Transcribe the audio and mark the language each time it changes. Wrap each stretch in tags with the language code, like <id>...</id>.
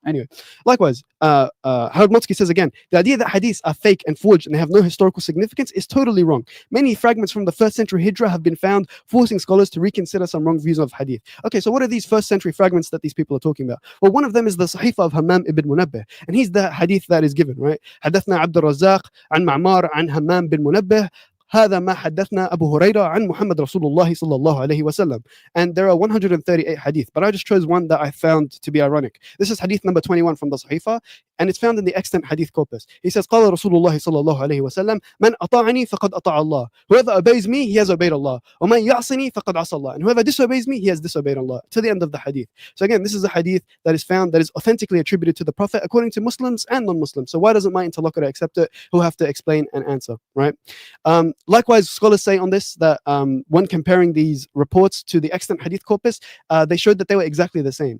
<en>Anyway, likewise, Harold Motsky says again, the idea that hadiths are fake and forged and they have no historical significance is totally wrong. Many fragments from the 1st century Hijrah have been found, forcing scholars to reconsider some wrong views of hadith. Okay, so what are these 1st century fragments that these people are talking about? Well, one of them is the Sahifa of Hammam ibn Munabbih, and he's the hadith that is given, right?</en> <ar>حدثنا عبد الرزاق عن معمار عن همام بن منبه هذا ما حدثنا أبو هريرة عن محمد رسول الله صلى الله عليه وسلم.</ar> <en>And there are 138 hadith, but I just chose one that I found to be ironic. This is hadith number 21 from the Sahifa, and it's found in the extant hadith corpus. He says,</en> <ar>قال رسول الله صلى الله عليه وسلم من أطاعني فقد أطاع الله.</ar> <en>Whoever obeys me, he has obeyed Allah.</en> <ar>ومن يعصني فقد عصى الله.</ar> <en>And whoever disobeys me, he has disobeyed Allah. To the end of the hadith. So again, this is a hadith that is found, that is authentically attributed to the Prophet according to Muslims and non-Muslims. So why doesn't my interlocutor accept it? Who'll have to explain and answer, right? Likewise, scholars say on this that when comparing these reports to the extant hadith corpus, they showed that they were exactly the same.</en>